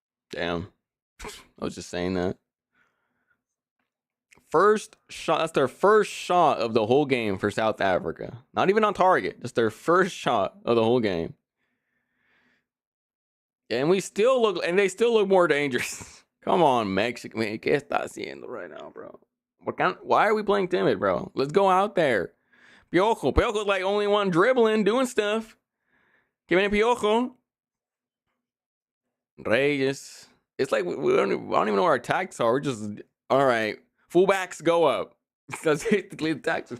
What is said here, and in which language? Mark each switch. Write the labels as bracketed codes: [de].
[en] Damn. I was just saying that. First shot. That's their first shot of the whole game for South Africa. Not even on target. Just their first shot of the whole game. And they still look more dangerous. Come on, Mexico. Man, [es] ¿qué está haciendo [en] right now, bro? Why are we playing timid, bro? Let's go out there. Piojo. Piojo's like only one dribbling, doing stuff. Give me Piojo. Reyes. It's like I don't even know what our tactics are. We're just, all right. Fullbacks go up. That's basically the tactics.